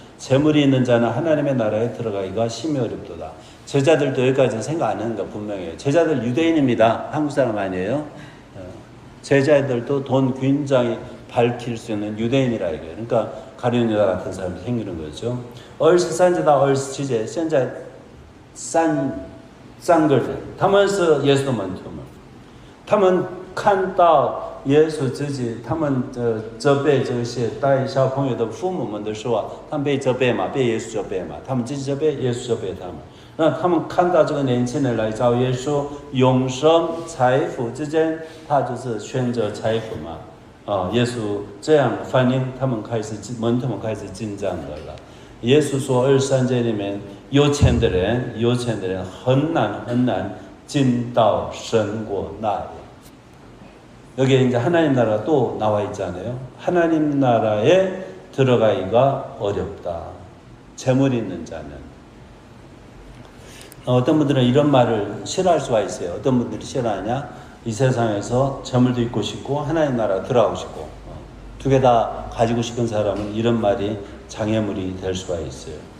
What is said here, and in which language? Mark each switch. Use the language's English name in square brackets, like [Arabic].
[Korean] 재물이 있는 자는 하나님의 나라에 들어가기가 심히 어렵도다. 제자들도 여기까지는 생각 안 하는 거 분명해요. 제자들 유대인입니다. 한국 사람 아니에요. 제자들도 돈 굉장히 밝힐 수 있는 유대인이라 이거예요. 그러니까 가룟 유다 같은 사람이 생기는 거죠. [Chinese] 23节到27节现在三个人，他们是耶稣的门徒们，他们看到耶稣自己，他们责备这些带小朋友的父母们的时候，他们被责备嘛，被耶稣责备嘛，他们自己责备，耶稣责备他们。那他们看到这个年轻人来找耶稣，永生、财富之间，他就是选择财富嘛。耶稣这样反应，门徒们开始紧张的了。耶稣说23节里面，有钱的人很难进到神国那里。 [Korean] 여기에 이제 하나님 나라가 또 나와 있잖아요. 하나님 나라에 들어가기가 어렵다. 재물이 있는 자는. 어떤 분들은 이런 말을 싫어할 수가 있어요. 어떤 분들이 싫어하냐? 이 세상에서 재물도 있고 싶고 하나님 나라 들어가고 싶고 두 개 다 가지고 싶은 사람은 이런 말이 장애물이 될 수가 있어요.